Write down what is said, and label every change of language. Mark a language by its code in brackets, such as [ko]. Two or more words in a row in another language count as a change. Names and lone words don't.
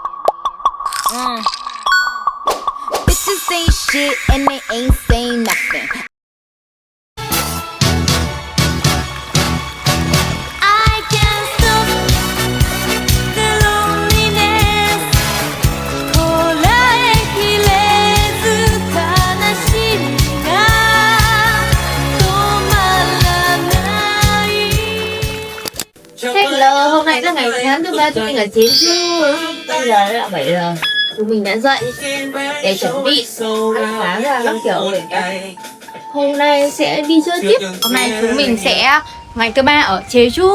[en] Bitches ain't shit and they ain't saying nothing. I can't stop the loneliness. [ja] こらえきれず悲しみが止まらない。 [vi] Hello, hôm nay là ngày sáng thứ ba tụi mình ở Jeju. Bây giờ đã là 7 giờ. Tụi mình đã dậy để chuẩn bị ăn sáng ra các kiểu. Hôm nay sẽ đi chơi tiếp. Hôm nay chúng mình sẽ ngày thứ ba ở Jeju.